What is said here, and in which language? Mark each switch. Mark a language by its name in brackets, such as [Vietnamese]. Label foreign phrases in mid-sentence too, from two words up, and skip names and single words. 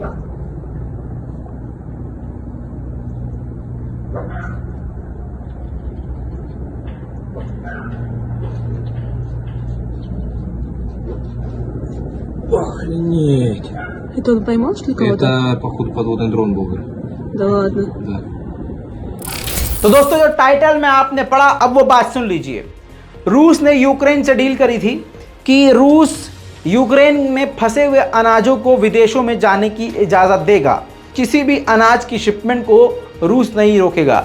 [Russian] Охренеть. Это он поймал, что ли, кого-то? Это, походу, подводный дрон был. Да ладно. Да. [Hindi] तो दोस्तों जो टाइटल में आपने पढ़ा, अब वो बात सुन लीजिए। रूस ने यूक्रेन से डील करी थी कि रूस यूक्रेन में फंसे हुए अनाजों को विदेशों में जाने की इजाज़त देगा, किसी भी अनाज की शिपमेंट को रूस नहीं रोकेगा।